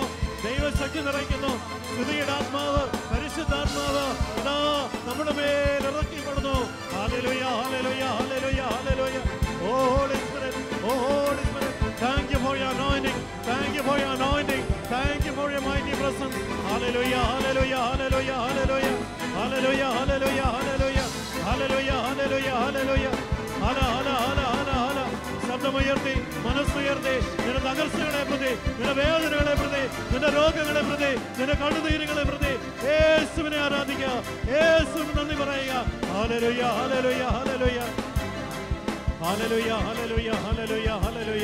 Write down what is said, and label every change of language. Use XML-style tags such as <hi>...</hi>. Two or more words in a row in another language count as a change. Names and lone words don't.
<ml>ദൈവശക്തി നിറയ്ക്കുന്നു. സ്തുതിയുടെ ആത്മാവ്, പരിശുദ്ധാത്മാവ് ഇതാ നമ്മുടെ മേൽ ഇറക്കിപ്പെടുന്നു. ഹല്ലേലൂയ ഹല്ലേലൂയ ഹല്ലേലൂയ ഹല്ലേലൂയ.</ml> <en>O Holy Spirit, O Holy Spirit. Thank you for your anointing. Thank you for your anointing. Thank you for your mighty presence. Hallelujah, hallelujah, hallelujah, hallelujah. Hallelujah, hallelujah, hallelujah. Hallelujah, hallelujah, hallelujah. Hala, hala, hala, hala, hala.</en> <ml>ശബ്ദമുയർത്തി, മനസ്സുയർത്തി, നിന്റെ തകർച്ചകളെ പ്രതി, നിന്റെ വേദനകളെ പ്രതി, നിന്റെ രോഗങ്ങളെ പ്രതി, നിന്റെ കണ്ണുനീരുകളെ പ്രതി യേശുവിനെ ആരാധിക്കുക. യേശുവിന് നന്ദി പറയുക. ഹല്ലേലൂയ, ഹല്ലേലൂയ, ഹല്ലേലൂയ. ഹല്ലേലൂയ, ഹല്ലേലൂയ, ഹല്ലേലൂയ, ഹല്ലേലൂയ.</ml>